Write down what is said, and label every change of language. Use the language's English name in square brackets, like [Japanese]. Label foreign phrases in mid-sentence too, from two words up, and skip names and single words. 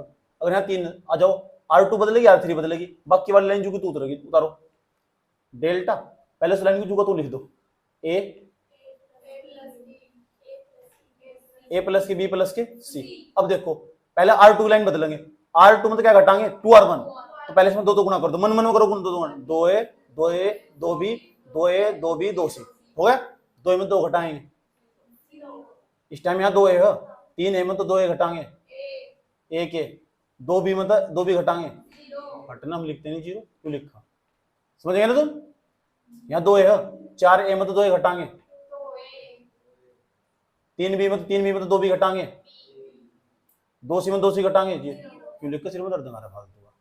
[Hindi] अगर यहाँ 3 आ जाओ, R2 बदलेगी R3 बदलेगी, बाकी वाली लाइन जो की तू उतरेगी, उतारो डेल्टा। पहले उस लाइन की जो तू लिख दो A प्लस के B प्लस के C। अब देखो पहले R2 लाइन बदलेंगे, R2 मतलब क्या घटाएंगे 2R1, तो पहले इसमें 2 तो गुना कर दो, मन में करो गुना, 2A 2B 2A 2B 2C हो गया। 2 में 2 घटाएंगे, इस टाइम यहाँ 2A है, 3A में तो 2A घटाएंगे, 1 है 2B में तो 2B घटाएंगे, घटना हम लिखते नहीं जीरो, क्यों लिखा, समझ गए ना तुम। यहाँ 2A है, 4A में तो 2A घटाएंगे, 3B में तो 2B घटाएंगे, 2C में 2C घटाएंगे जी, क्यों लिख के सिर में दर्द आ रहा फालतू का।